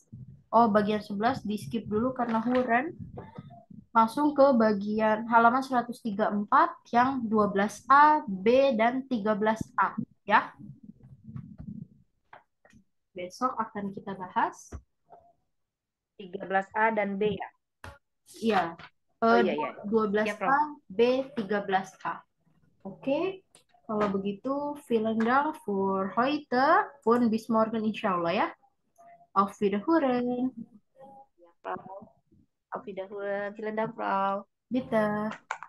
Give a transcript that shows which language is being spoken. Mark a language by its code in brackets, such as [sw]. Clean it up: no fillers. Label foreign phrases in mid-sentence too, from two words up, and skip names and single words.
[id] Oh, bagian 11 di skip dulu karena huren. Langsung ke bagian halaman 134 yang 12A, B, dan 13A ya. Besok akan kita bahas 13A dan B ya. Iya. Iya. 12A, B, 13A. Oke. Kalau begitu, [de] vielen Dank für heute und bis morgen insyaallah ya. Auf Wiederhören. Ja, Frau. Auf Wiederhören. Vielen Dank, Frau. Bitte.